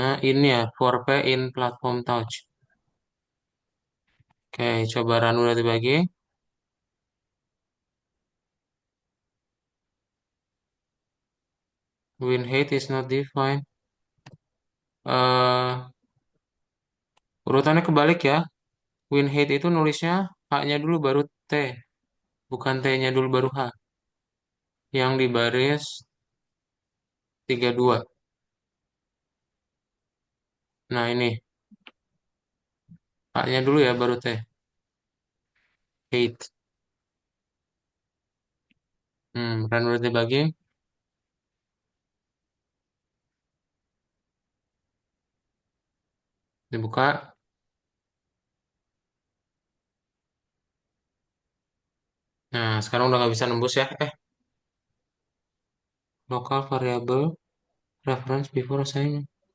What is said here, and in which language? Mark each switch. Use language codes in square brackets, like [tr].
[id] Ini ya, [en] for P in platform touch. [id] Oke, coba run udah dibagi. [en] Win height is not defined. [id] eh Urutannya kebalik ya. Win height itu nulisnya H-nya dulu baru T, bukan T-nya dulu baru H. Yang di baris 32. Nah ini, H-nya dulu ya baru T. Height. Run udah dibagi, dibuka. Nah, sekarang udah nggak bisa nembus ya. [en] Local variable reference before assignment.